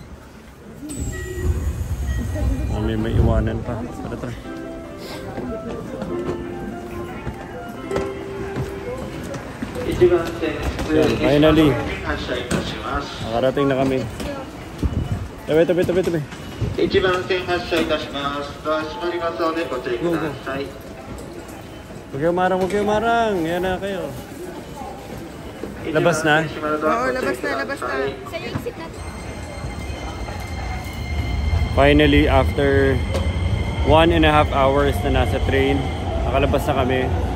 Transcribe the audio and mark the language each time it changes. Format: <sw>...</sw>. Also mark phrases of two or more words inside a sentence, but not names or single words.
<tl>May iwanan pa. Tara. Finally, nakarating na kami. Tabi.</tl> <ja>1 番線発車いたします。ドア閉まりますのでご注意ください。</ja> <tl>Huwag kayo marang. Yan na kayo. Labas na? Oo, labas na. Finally, after 1.5 hours na nasa train, nakalabas na kami.</tl>